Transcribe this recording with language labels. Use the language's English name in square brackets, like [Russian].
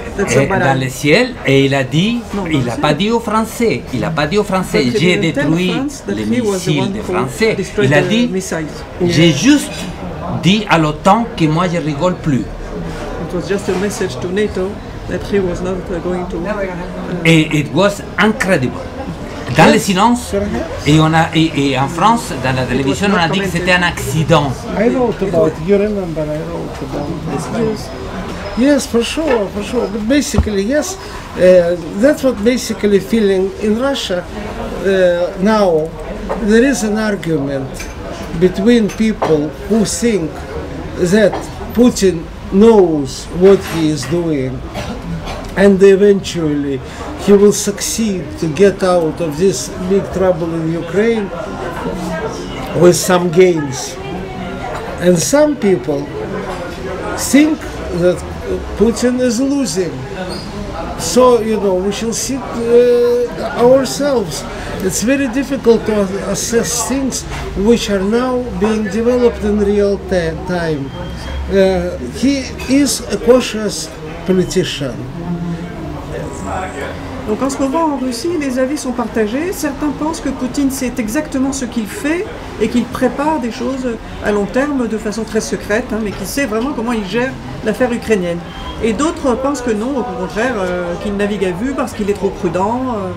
[French] Dans le ciel, et il a dit, il n'a pas dit aux Français, j'ai détruit les missiles des Français. Il a dit, j'ai juste dit à l'OTAN que moi je rigole plus. [English] It was just a message to NATO that he was not going to. Et it was incredible. [French] Dans le silence, et en France, dans la télévision, on a dit que c'était un accident. [English] I wrote about it. You remember I wrote about this. Yes, for sure. But basically, yes, that's what basically feeling in Russia. now there is an argument between people who think that Putin knows what he is doing and eventually he will succeed to get out of this big trouble in Ukraine with some gains. And some people think that Putin is losing. So, you know, we shall see ourselves. It's very difficult to assess things which are now being developed in real time. He is a cautious politician. [French] Donc en ce moment en Russie, les avis sont partagés. Certains pensent que Poutine sait exactement ce qu'il fait et qu'il prépare des choses à long terme de façon très secrète, mais qu'il sait vraiment comment il gère l'affaire ukrainienne. Et d'autres pensent que non, au contraire, qu'il navigue à vue parce qu'il est trop prudent.